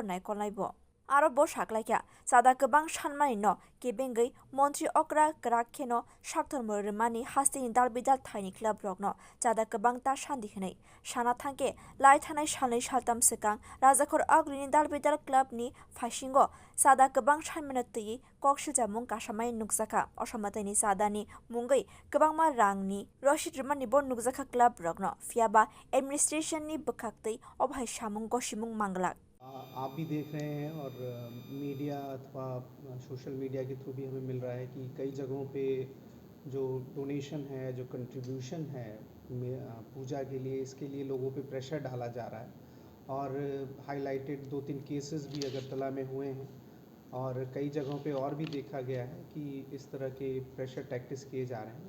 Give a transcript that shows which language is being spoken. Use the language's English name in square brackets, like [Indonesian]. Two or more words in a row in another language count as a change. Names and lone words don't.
[Kok Borok] nai konai bo Aro bo shaklaikya chada kabang shanmani no kebengai Montri Okra Krakeno Shakthar Murmani Hastini Dalbidal Tiny Club Rogno chada kabang ta shandi hinai shana thanke lai thanai shalai shaltam sekang Rajakor Agrini Dalbidal Club ni fashingo chada kabang shanmanati kokshilja mung kashamai nukjaka oshamatani chada ni mungai kabangma rangni Rashid Rumani bon nukjaka club rogno fiaba administration ni bukhaktei obhai shamung goshimung manglak [Hindi] आप भी देख रहे हैं और मीडिया अथवा [English] social media [Hindi] के थ्रू भी हमें मिल रहा है कि कई जगहों पे जो डोनेशन है, जो कंट्रीब्यूशन है पूजा के लिए, इसके लिए लोगों पे प्रेशर डाला जा रहा है और [English] highlighted 2-3 cases [Hindi] भी अगरतला में हुए हैं और कई जगहों पे और भी देखा गया है कि इस तरह के [English] pressure tactics [Hindi] किए जा रहे हैं।